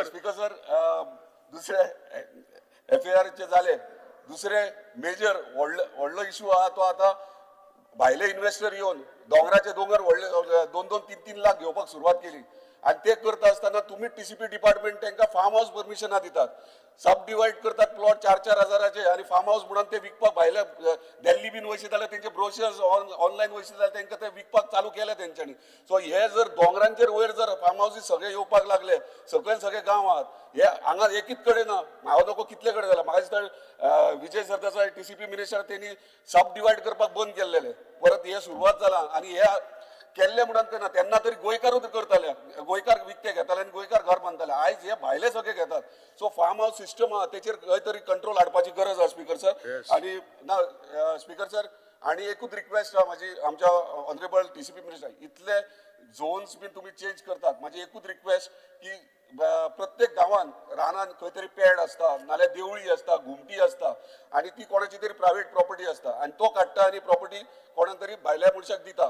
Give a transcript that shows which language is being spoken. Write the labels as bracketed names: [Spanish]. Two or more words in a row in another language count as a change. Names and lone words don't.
[English] speaker sir [Konkani] दुसरे FAR चे जाले दुसरे मेजर व्हडलो इश्यू आहा तो आता भायले इन्व्हेस्टर येवन दोंगराचे दोंगर व्हडले 2-2, 3-3 लाख घेवपाक सुरवात केली आणि ते करता असताना तुम्ही [English] TCP department [Konkani] त्यांना [English] farm house permissions [Konkani] दितात, [English] sub divide [Konkani] करतात प्लॉट 4-4 हजाराचे आणि [English] farm house [Konkani] म्हणून ते विकपाक भायल्या दिल्ली बीन वयचे जाल्यार तेंचे ब्रोशर्स ऑनलायन वयचे जाल्यार तेंकां ते विकपाक चालू केले तेंच्यांनी. सो हे जर दोंगरांचेर वयर जर [English] farm houses [Konkani] सगळे येवपाक लागले सगळे गांवांत, हे हांगा एकच कडेन ना, हांव नको कितले कडेन जाला. म्हाका दिसता विजय सरदेसाय [English] TCP minister [Konkani] तेणी [English] sub divide [Konkani] करपाक बंद केल्लेले, परत हे सुरवात जाला आणि हे केल्ले म्हणून ना तेन्ना तरी गोंयकारूच करताले, गोंयकार विकते घेताले आणि गोंयकार घर बांदताले. आयज हे भायले सगळे घेतात. सो [English] farm house system [Konkani] आहा तेचेर खंय तरी कंट्रोल हाडपाची गरज आहा [English] speaker sir. [Konkani] आणि ना [English] speaker sir [Konkani] आणि एकूच रिक्वेस्ट आहा म्हाजी आमच्या [English] honourable TCP minister, [Konkani] इतले झोन्स बीन तुम्ही चेंज करतात, [Marathi] माझी एकूच रिक्वेस्ट की प्रत्येक गावात रानात [Konkani] खंय तरी पेड असता नाल्यार देवळी असता, घुमटी असता आणि ती कोणाची तरी [English] private property [Konkani] असता आणि तो काडटा आणि प्रॉपर्टी कोणाक तरी भायल्या मनशाक दिता.